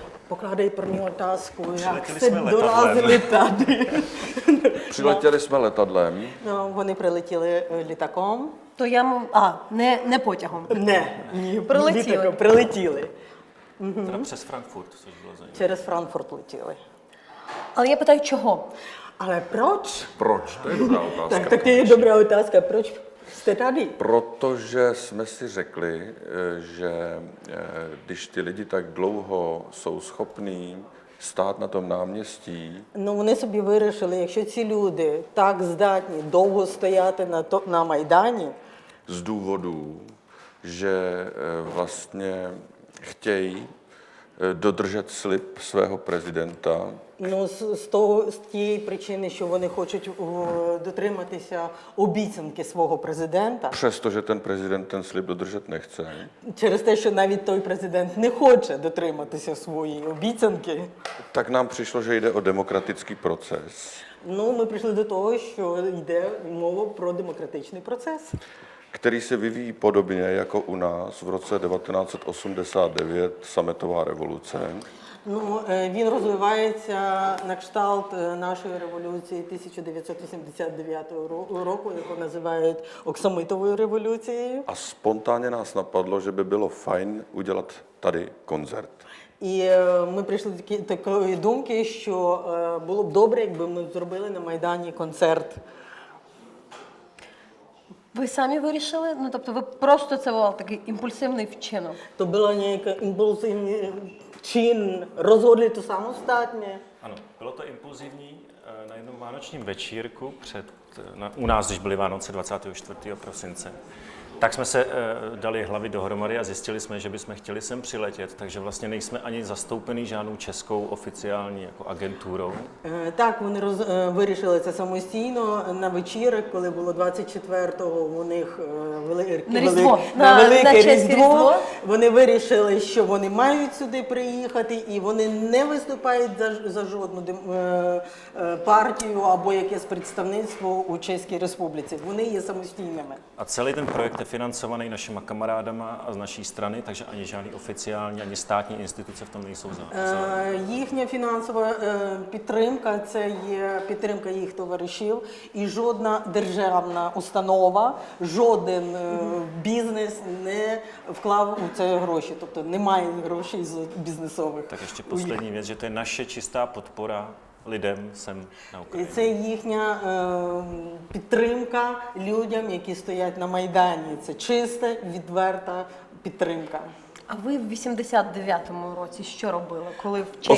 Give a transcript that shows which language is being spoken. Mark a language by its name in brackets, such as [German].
[Czech] Pokládají první otázku, jak Přiletěli se jsme dorazili tady. Přiletěli jsme letadlem. [Ukrainian] No, вони прилетіли літаком. То не потягом. Ні, Прилетіли. літаком, прилетіли. [Czech] Teda přes Frankfurt, což bylo zajímavé. [Ukrainian] Через Франкфурт летіли. Але я питаю, чого? [Czech] Ale proč? Proč? To je dobrá otázka. Tak to je dobrá otázka. Proč jste tady? Protože jsme si řekli, že když ty lidi tak dlouho jsou schopní stát na tom náměstí, [Ukrainian] Ну, вони собі вирішили, якщо ці люди так здатні довго стояти на Майдані, [Czech] z důvodu, že vlastně chtějí dodržet slib svého prezidenta, [Ukrainian] ну, з тієї причини, що вони хочуть дотриматися обіцянки свого президента, [Czech] přestože ten prezident ten slib dodržet nechce, [Ukrainian] через те, що навіть той президент не хоче дотриматися своєї обіцянки, [Czech] tak nám přišlo, že jde o demokratický proces, [Ukrainian] ну, ми прийшли до того, що йде мова про демократичний процес, [Czech] který se vyvíjí podobně jako u nás v roce 1989 sametová revoluce. [Ukrainian] Ну, він розвивається на кшталт нашої революції 1989 року, яку називають Оксамитовою революцією. [Czech] A spontánně nás napadlo, že by bylo fajn udělat tady koncert. [Ukrainian] І ми прийшли до такої думки, що було б добре, якби ми зробили на Майдані концерт. Ви самі вирішили? Ну, тобто ви просто це був такий імпульсивний вчинок? То була ніяка імпульсивний чин, [Czech] розhodli to samostatně. Ano, bylo to impulzivní na jednom vánočním večírku u nás, když byly Vánoce 24. prosince. Tak jsme se dali hlavy dohromady a zjistili jsme, že bychom chtěli sem přiletět, takže vlastně nejsme ani zastoupený žádnou českou oficiální jako agenturou. [Ukrainian] Так, вони вирішили це самостійно на вечірок, коли було 24-го у них велике Різдво. Вони вирішили, що вони мають сюди приїхати, і вони не виступають за жодну партію або якесь представництво у Чеській Республіці. Вони є самостійними. [Czech] A celý ten projekt je financovaný našima kamarádama a z naší strany, takže ani žádný oficiální, ani státní instituce v tom nejsou [Ukrainian] Їхня фінансова підтримка – це є підтримка їх товаришів, і жодна державна установа, жоден бізнес не вклав у це гроші, тобто немає грошей бізнесових. [Czech] Tak ještě poslední věc, že to je naše čistá podpora lidem sem na [Ukrainian] І [Czech] Ukrajině. [Ukrainian] це їхня підтримка людям, які стоять на Майдані. Це чиста, відверта підтримка. А ви в 89-му році що робили, коли в Чехії?